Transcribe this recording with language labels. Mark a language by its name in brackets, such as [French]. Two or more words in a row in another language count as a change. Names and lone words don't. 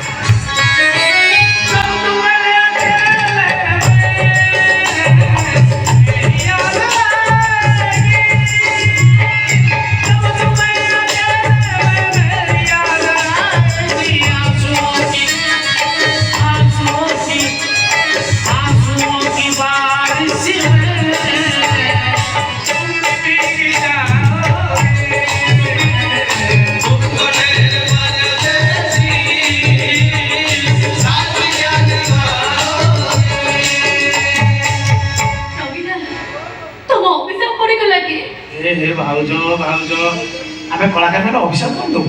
[Hindi] जब तुम्हें अकेले मेरी याद आएगी, जब तुम्हें अकेले मेरी याद आएगी, आंसुओं की बारिश में तुम भीग जाओगे। [Odia] ନବୀନା ତମ ଅଭିଶାପ ପଡିଗଲା କି? ଏ ଭାଉଜ ଭାଉଜ ଆମେ କଳାକାର ମାନେ ଅଭିଶାପ କଣ ଦବୁ?